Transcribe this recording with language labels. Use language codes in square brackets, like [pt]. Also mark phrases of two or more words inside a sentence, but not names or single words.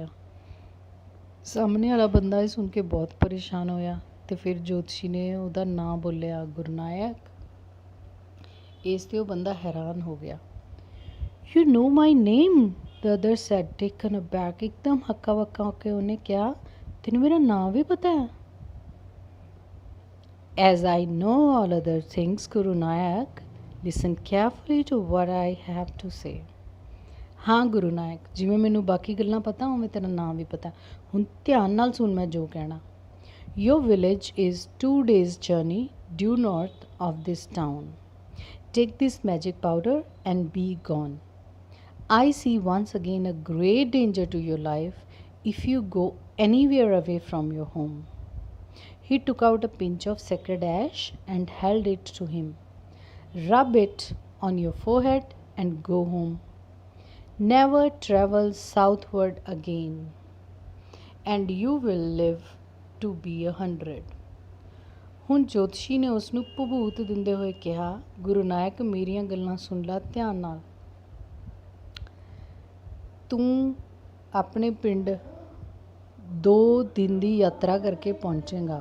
[pa] ਸਾਹਮਣੇ ਵਾਲਾ ਬੰਦਾ ਇਹ ਸੁਣ ਕੇ ਬਹੁਤ ਪਰੇਸ਼ਾਨ ਹੋਇਆ ਅਤੇ ਫਿਰ ਜੋਤਸ਼ੀ ਨੇ ਉਹਦਾ ਨਾਂ ਬੋਲਿਆ, ਗੁਰੂ ਨਾਨਕ। ਇਸ 'ਤੇ ਉਹ ਬੰਦਾ ਹੈਰਾਨ ਹੋ ਗਿਆ। [en] you know my name, the other said, taken aback. [pa] ਇੱਕਦਮ ਹੱਕਾ ਬੱਕਾ ਹੋ ਕੇ ਉਹਨੇ ਕਿਹਾ, ਤੈਨੂੰ ਮੇਰਾ ਨਾਂ ਵੀ ਪਤਾ ਹੈ? [en] As I know all other things, Guru Nanak, listen carefully to what I have to say. [pa] ਹਾਂ ਗੁਰੂ ਨਾਨਕ, ਜਿਵੇਂ ਮੈਨੂੰ ਬਾਕੀ ਗੱਲਾਂ ਪਤਾ ਉਵੇਂ ਤੇਰਾ ਨਾਂ ਵੀ ਪਤਾ। ਹੁਣ ਧਿਆਨ ਨਾਲ ਸੁਣ ਮੈਂ ਜੋ ਕਹਿਣਾ। [en] Your village is 2 days' journey due north of this town. Take this magic powder and be gone. I see once again a great danger to your life if you go anywhere away from your home. He took out a pinch of sacred ash and held it to him. Rub it on your forehead and go home. Never travel southward again, and you will live to be 100. [pa] ਹੁਣ ਜੋਤਸ਼ੀ ਨੇ ਉਸ ਨੂੰ ਭਬੂਤ ਦਿੰਦੇ ਹੋਏ ਕਿਹਾ, ਗੁਰੂ ਨਾਨਕ ਮੇਰੀਆਂ ਗੱਲਾਂ ਸੁਣ ਲੈ ਧਿਆਨ ਨਾਲ। ਤੂੰ ਆਪਣੇ ਪਿੰਡ 2 ਦਿਨ ਦੀ ਯਾਤਰਾ ਕਰਕੇ ਪਹੁੰਚੇਗਾ।